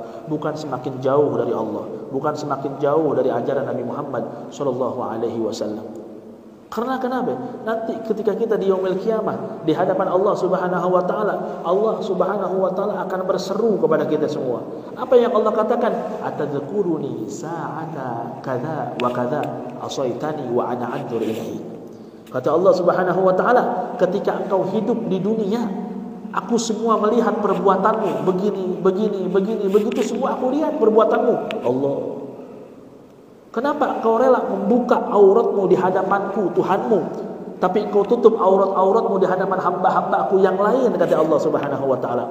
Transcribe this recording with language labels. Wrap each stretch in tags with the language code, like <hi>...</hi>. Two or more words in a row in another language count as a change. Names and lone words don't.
<id>Bukan semakin jauh dari Allah, bukan semakin jauh dari ajaran Nabi Muhammad</id> <ar>صلى الله عليه وسلم.</ar> <id>Karena kenapa? Nanti ketika kita di</id> <ar>يوم القيامة</ar> <id>di hadapan Allah</id> <ar>سبحانه وتعالى,</ar> <id>Allah</id> <ar>سبحانه وتعالى</ar> <id>akan berseru kepada kita semua. Apa yang Allah katakan?</id> <ar>أتذكرني ساعة كذا وكذا عصيتني وأنا أنظر إليه.</ar> <id>Kata Allah</id> <ar>سبحانه وتعالى,</ar> <id>ketika engkau hidup di dunia, aku semua melihat perbuatanmu, begini, begitu semua aku lihat perbuatanmu. Allah, kenapa engkau rela membuka auratmu di hadapanku, Tuhanmu, tapi engkau tutup aurat-auratmu di hadapan hamba-hambaku yang lain, kata Allah</id> <ar>سبحانه وتعالى.</ar>